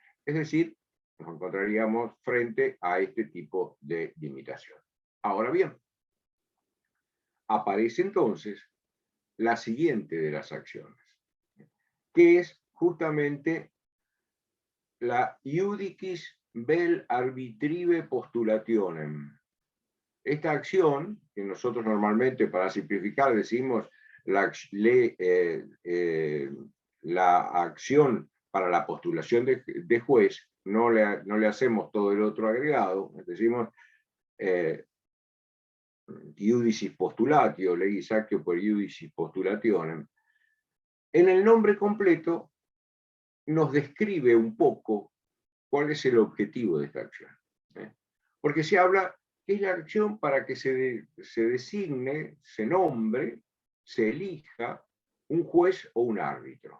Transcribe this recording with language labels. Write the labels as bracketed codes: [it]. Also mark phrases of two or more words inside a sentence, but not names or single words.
[es] Es decir, nos encontraríamos frente a este tipo de limitación. Ahora bien, aparece entonces la siguiente de las acciones, que es justamente la [la] iudicis vel arbitrive postulationem. [es] Esta acción, que nosotros normalmente para simplificar decimos la acción para la postulación de juez, no le hacemos todo el otro agregado, decimos [la] iudicis postulatio, legis actio per iudicis postulationem. [es] En el nombre completo nos describe un poco cuál es el objetivo de esta acción. Porque se habla que es la acción para que se designe, se nombre, se elija un juez o un árbitro.